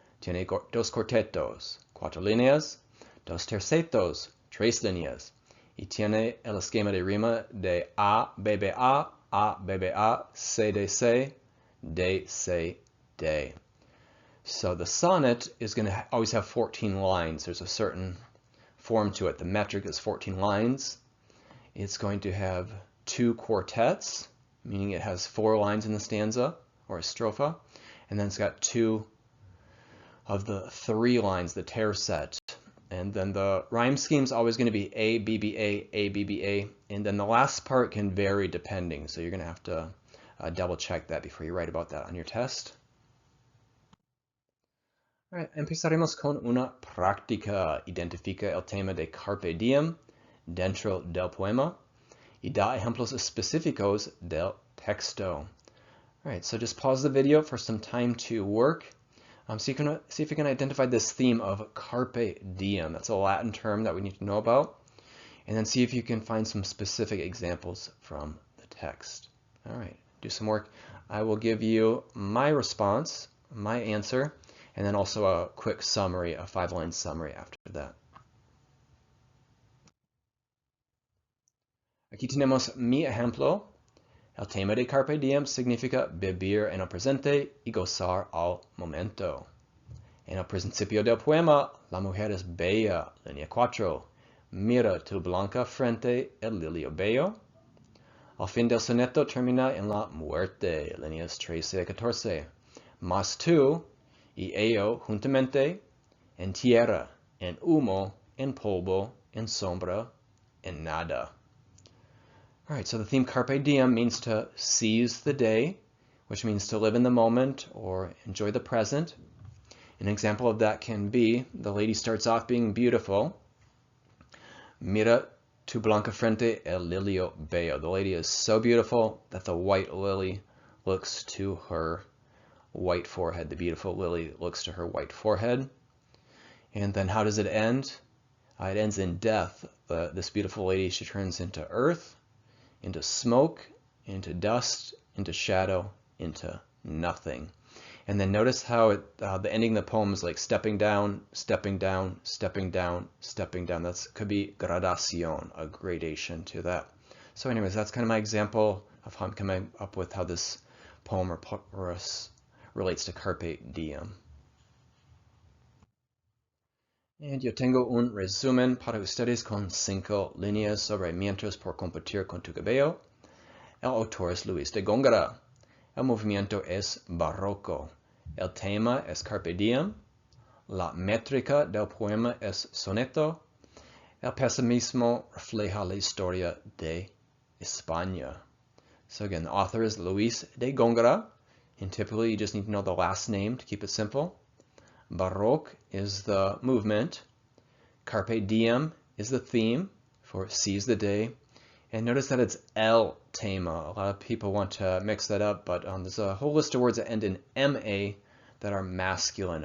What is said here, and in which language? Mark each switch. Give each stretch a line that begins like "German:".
Spanish: Tiene dos cuartetos, 4 líneas, 2 tercetos, 3 líneas. Y tiene el esquema de rima de A, B, B, A, B, B, A, C, D, C, D, C, D.
English: So the sonnet is going to always have 14 lines. There's a certain form to it. The metric is 14 lines. It's going to have 2 quartets, meaning it has 4 lines in the stanza or a strophe. And then it's got 2 of the 3 lines, the tercet. And then the rhyme scheme is always going to be A, B, B, A, B, B, A. And then the last part can vary depending. So you're going to have to double check that before you write about that on your test. All right,
Spanish: empezaremos con una práctica. Identifica el tema de Carpe diem dentro del poema y da ejemplos específicos del texto.
English: All right, so just pause the video for some time to work. So you can see if you can identify this theme of Carpe diem. That's a Latin term that we need to know about. And then see if you can find some specific examples from the text. All right, do some work. I will give you my response, my answer, and then also a quick summary, a 5-line summary after that.
Spanish: Aquí tenemos mi ejemplo. El tema de Carpe diem significa vivir en el presente y gozar al momento. En el principio del poema, la mujer es bella, línea 4. Mira tu blanca frente, el lilio bello. Al fin del soneto termina en la muerte, líneas 13 a 14. Mas tú y ello juntamente, en tierra, en humo, en polvo, en sombra, en nada.
English: All right, so the theme Carpe diem means to seize the day, which means to live in the moment or enjoy the present. An example of that can be, the lady starts off being beautiful.
Spanish: Mira Tu blanca frente el lirio bello.
English: The lady is so beautiful that the white lily looks to her white forehead. The beautiful lily looks to her white forehead. And then how does it end? It ends in death. This beautiful lady, she turns into earth, into smoke, into dust, into shadow, into nothing. And then notice how the ending of the poem is like stepping down, stepping down, stepping down, stepping down. That could be gradación, a gradation to that. So anyways, that's kind of my example of how I'm coming up with how this poem relates to Carpe diem.
Spanish: And yo tengo un resumen para ustedes con 5 líneas sobre Mientras por competir con tu cabello. El autor es Luis de Góngora. El movimiento es barroco. El tema es Carpe diem. La métrica del poema es soneto. El pesimismo refleja la historia de España.
English: So again, the author is Luis de Góngora. And typically you just need to know the last name to keep it simple. Baroque is the movement. Carpe diem is the theme for seize the day. And notice that it's el tema. A lot of people want to mix that up, but there's a whole list of words that end in ma that are masculine.